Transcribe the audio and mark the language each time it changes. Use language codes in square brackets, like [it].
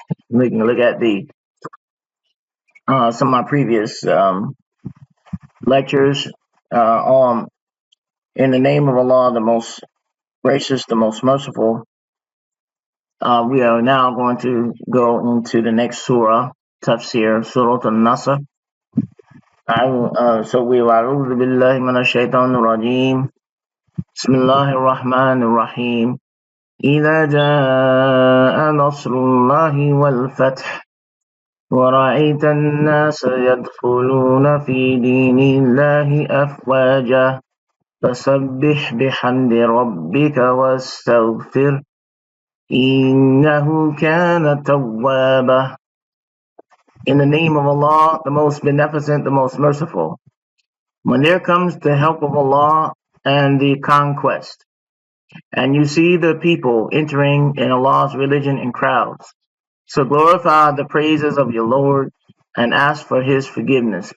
[en] We can look at the some of my previous lectures on in the name of Allah, the most gracious, the most merciful. We are now going to go into the next surah, tafsir, Surah Al Nasr. So we [ar] أعوذ بالله من الشيطان الرجيم. بسم الله الرحمن الرحيم. إذا جاء نصر الله والفتح ورأيت الناس يدخلون في دين الله أفواجا فسبح بحمد ربك واستغفر إنه كان توابا. [en] In the name of Allah, the most beneficent, the most merciful. When there comes the help of Allah and the conquest, and you see the people entering in Allah's religion in crowds, so glorify the praises of your Lord and ask for his forgiveness.